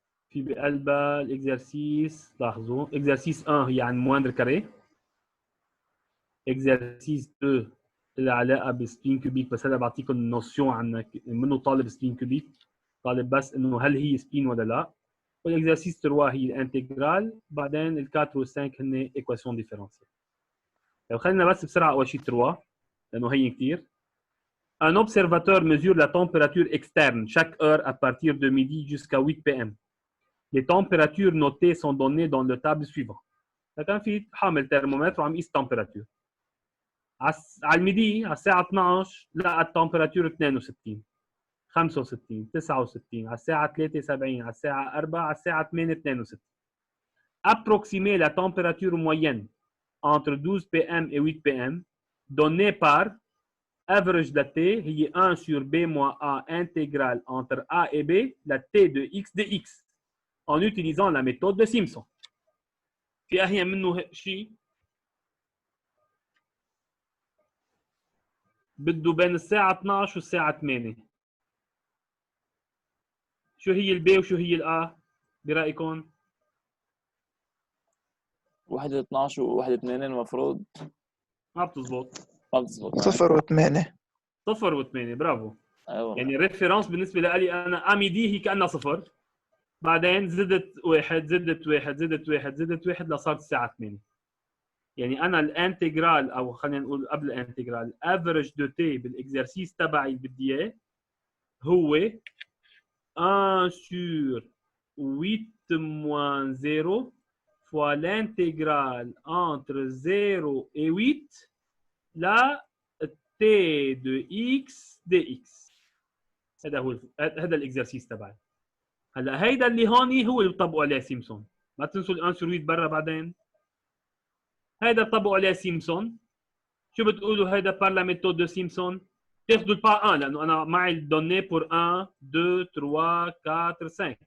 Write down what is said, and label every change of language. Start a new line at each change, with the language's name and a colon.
Arabic: في بقلبها الاكزرسيس لاحظوا اكزرسيس 1 هي عن موندر كاري اكزرسيس 2 لها علاقه بسبين كوبيك بس هذا بعطيكم نوسيون عن منه طالب سبين كوبيك طالب بس انه هل هي سبين ولا لا والاكزرسيس 3 هي الانتجرال بعدين ال 4 وال 5 هن ايكواسيون ديفيرونسيال. طيب خلينا بس بسرعه اول شيء 3 لانه هي كثير.
French: Un observateur mesure la température externe chaque heure à partir de midi jusqu'à 8 p.m. Les températures notées sont données dans le table suivant.
Arabic: فكان في حامل ترمومتر وعم يقيس التمبيراتور. على الميدي على الساعة 12 لقى التمبيراتور 62 65 69 على الساعة 3 70 على الساعة 4 على الساعة 8 62.
French: Approximer la température moyenne entre 12 p.m. et 8 p.m. donnée par average de T هي 1 sur B moins A intégrale entre A et B la T de X de X en utilisant la méthode de Simpson.
Arabic: في أهين منه شيء بده بين الساعة 12 والساعة 8 شو هي البي وشو هي الآ برأيكم؟ واحدة 12 وواحدة 2 المفروض ما بتزبط 0 و8 0 و8 برافو. أيوة. يعني الريفرنس بالنسبة لي أنا أميدي هي كأنها 0 بعدين زدت 1 زدت 1 زدت 1 زدت 1 لصارت الساعة 8. يعني أنا الانتجرال أو خلينا نقول قبل الانتجرال افريج دو تي بالإكزرسيس تبعي اللي بدي إياه هو
French: 1 sur 8 moins 0 fois l'intégrale entre 0 et 8 لا t de x dx.
Arabic: هذا الاكزرسيس تبعي. هلا هيدا اللي هون هو اللي بطبقوا عليه سيمبسون. ما تنسوا ال
French: 1 sur 8
Arabic: برا بعدين. هيدا بطبقوا عليه سيمبسون. شو بتقولوا هيدا بار لا ميثود دو سيمبسون؟ تاخذوا البا 1 لانه انا معي الدوني بور 1 2 3 4 5.